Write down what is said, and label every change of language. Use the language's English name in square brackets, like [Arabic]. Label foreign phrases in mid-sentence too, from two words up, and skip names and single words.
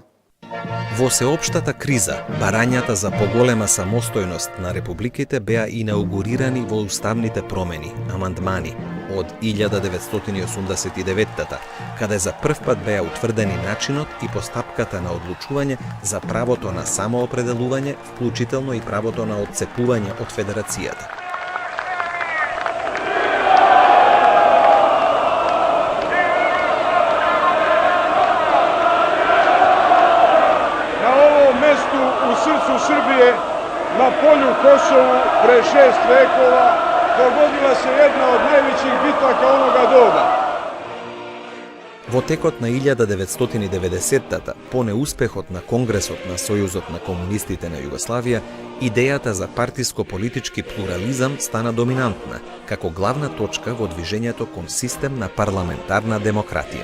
[Macedonian] Во сеопштата криза, барањата за поголема самостојност на републиките беа инаугурирани во уставните промени, амандмани, од 1989-та, каде за прв пат беа утврдени начинот и постапката на одлучување за правото на самоопределување, вклучително и правото на одцепување од федерацијата. [Serbian] U srcu Srbije, na polju Kosovu, pre 6 vekova, dogodila se jedna od najvećih bitaka onoga doba. [Macedonian] Во текот на 1990-та, по неуспехот на Конгресот на Сојузот на комунистите на Југославија, идејата за партиско-политички плурализам стана доминантна, како главна точка во движењето кон систем на парламентарна демократија.